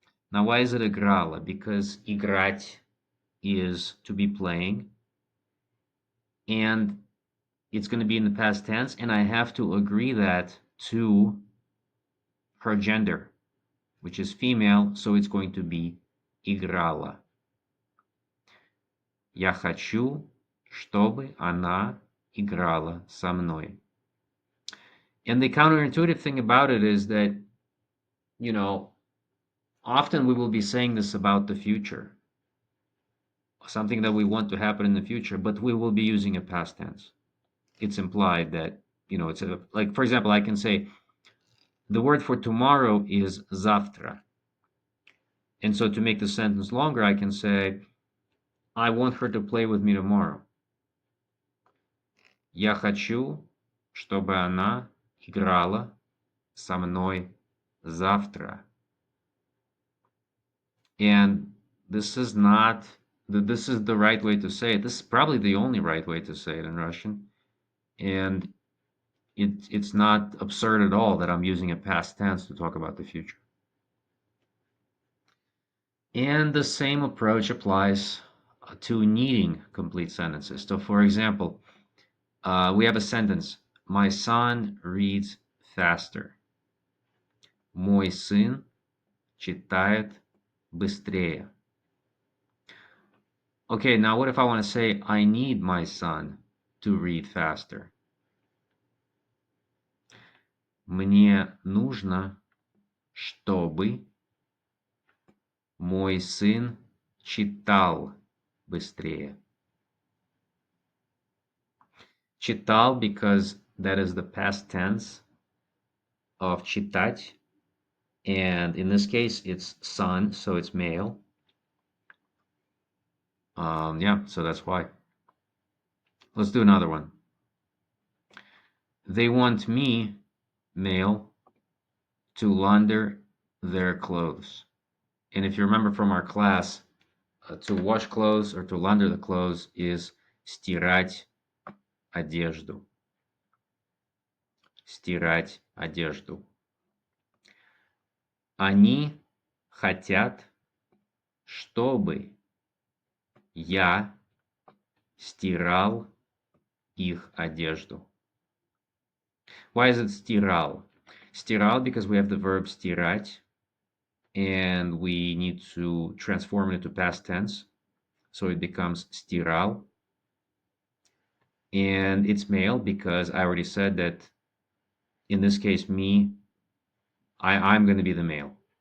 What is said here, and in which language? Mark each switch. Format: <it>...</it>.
<en>Now, why is it играла? Because играть is to be playing, and it's going to be in the past tense, and I have to agree that to her gender, which is female, so it's going to be играла.</en> <ru>Я хочу, чтобы она играла со мной.</ru> <en>And the counterintuitive thing about it is that, often we will be saying this about the future, something that we want to happen in the future, but we will be using a past tense. It's implied that, it's like, for example, I can say the word for tomorrow is завтра. And so to make the sentence longer, I can say, I want her to play with me tomorrow.</en> <ru>Я хочу, чтобы она играла со мной завтра.</ru> <en>And this is the right way to say it. This is probably the only right way to say it in Russian. And it's not absurd at all that I'm using a past tense to talk about the future. And the same approach applies to needing complete sentences. So, for example, we have a sentence, my son reads faster.</en> <ru>Мой сын читает быстрее.</ru> <en>Okay, now what if I want to say, I need my son to read faster.</en> <ru>Мне нужно, чтобы мой сын читал быстрее.</ru> <en>Читал because that is the past tense of читать. And in this case, it's son, so it's male. Yeah, so that's why. Let's do another one. They want me, male, to launder their clothes. And if you remember from our class, to wash clothes or to launder the clothes is</en> <ru>стирать одежду. Стирать одежду. Они хотят, чтобы я стирал их одежду.</ru> <en>Why is it стирал? Стирал because we have the verb стирать, and we need to transform it into past tense. So it becomes стирал. And it's male because I already said that in this case, me, I'm going to be the male.</en>